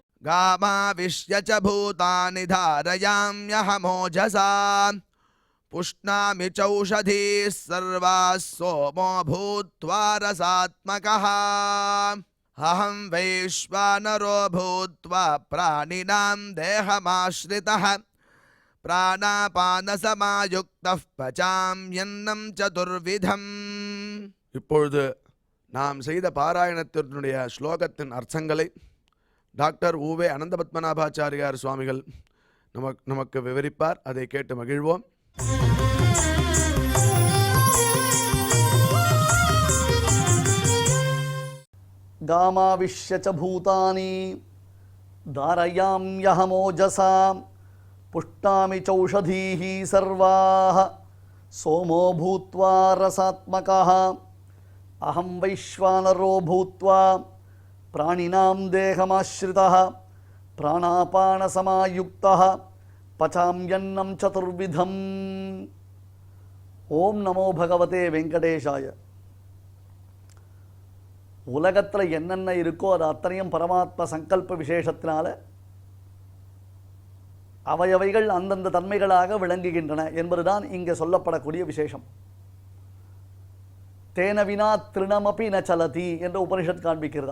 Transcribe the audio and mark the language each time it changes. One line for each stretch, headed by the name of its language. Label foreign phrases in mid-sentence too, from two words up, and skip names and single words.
Sanskrit: गामाविश्य च भूतानि धारयाम्यहमोजसा पुष्णामि चौषधीः सर्वाः सोमो भूत्वा रसात्मकः अहं वैश्वानरो भूत्वा प्राणिनां देहमाश्रितः प्राणापानसमायुक्तः पचाम्यन्नं चतुर्विधम्.
Tamil: இப்பொழுது நாம் செய்த பாராயணத்தினுடைய ஸ்லோகத்தின் அர்த்தங்களை டாக்டர் உவே அனந்தபத்மநாபாச்சாரியார் சுவாமிகள் நமக்கு விவரிப்பார். அதை கேட்டு மகிழ்வோம்.
Sanskrit: गामाविश्य च भूतानि धारयाम्यहमोजसा पुष्णामि चौषधीः सर्वाः सोमो भूत्वा रसात्मकः अहं वैश्वानरो भूत्वा प्राणिनां देहमाश्रितः प्राणापानसमायुक्तः पचाम्यन्नं चतुर्विधम्. ओम नमो भगवते वेंकटेशाय.
Tamil: உலகத்தில் என்னென்ன இருக்கோ அது அத்தனையும் பரமாத்ம சங்கல்ப விசேஷத்தினால அவையவைகள் அந்தந்த தன்மைகளாக விளங்குகின்றன என்பதுதான் இங்கே சொல்லப்படக்கூடிய விசேஷம்.
Sanskrit: तेन विना तृणमपि न चलति
Tamil: என்ற உபனிஷத் காண்பிக்கிறது.